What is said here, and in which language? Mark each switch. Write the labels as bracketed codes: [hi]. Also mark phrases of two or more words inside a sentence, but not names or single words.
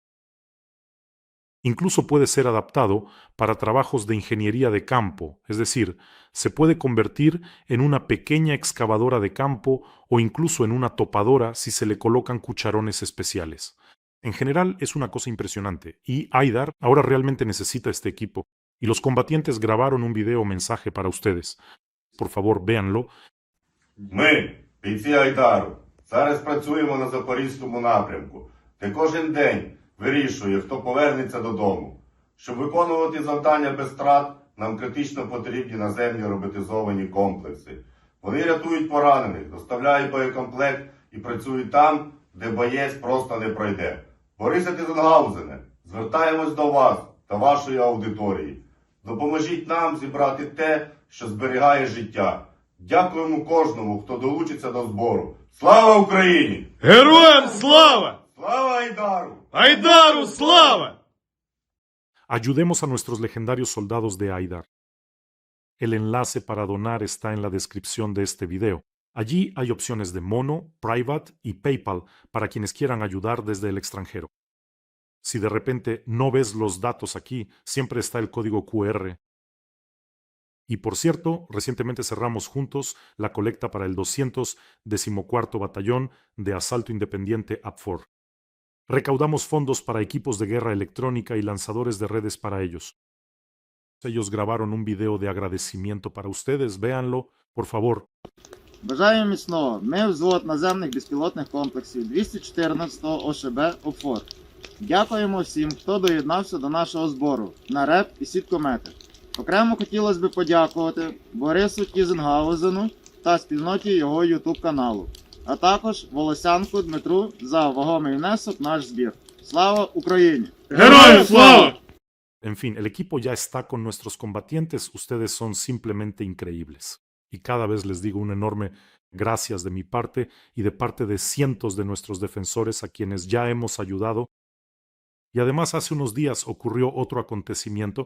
[es] Incluso puede ser adaptado para trabajos de ingeniería de campo, es decir, se puede convertir en una pequeña excavadora de campo o incluso en una topadora si se le colocan cucharones especiales. En general es una cosa impresionante y Aidar ahora realmente necesita este equipo y los combatientes grabaron un video mensaje para ustedes. Por favor, véanlo. [uk] Ми, бійці Айдару, зараз працюємо на Запорізькому напрямку, де кожен день вирішує, хто повернеться додому. Щоб виконувати завдання без втрат, нам критично потрібні наземні роботизовані комплекси. Вони рятують поранених, доставляють боєкомплект і працюють там, де боєць просто не пройде. Борисе Тизенгаузене, звертаємось до вас та вашої аудиторії. Допоможіть нам зібрати те, що зберігає життя. Дякуємо кожному, хто долучиться до збору. Слава Україні! Героям слава! Слава Айдару! Айдару слава! [es] Ayudemos a nuestros legendarios soldados de Aidar. El enlace para donar está en la descripción de este video. Allí hay opciones de Mono, Private y PayPal para quienes quieran ayudar desde el extranjero. Si de repente no ves los datos aquí, siempre está el código QR. Y por cierto, recientemente cerramos juntos la colecta para el 214º Batallón de Asalto Independiente APFOR. Recaudamos fondos para equipos de guerra electrónica y lanzadores de redes para ellos. Ellos grabaron un video de agradecimiento para ustedes, véanlo, por favor. [uk] Бажаю міцного. Ми взвод наземних безпілотних комплексів 214-го ОШБ ОПФОР. Дякуємо всім, хто доєднався до нашого збору на РЕП і сіткомети. Окремо хотілося б подякувати Борису Тізенгаузену та спільноті його YouTube каналу, а також Волосянку Дмитру за вагомий внесок в наш збір. Слава Україні! Героям слава! [es] En fin, el equipo ya está con nuestros combatientes, ustedes son simplemente increíbles. Y cada vez les digo un enorme gracias de mi parte y de parte de cientos de nuestros defensores a quienes ya hemos ayudado. Y además hace unos días ocurrió otro acontecimiento.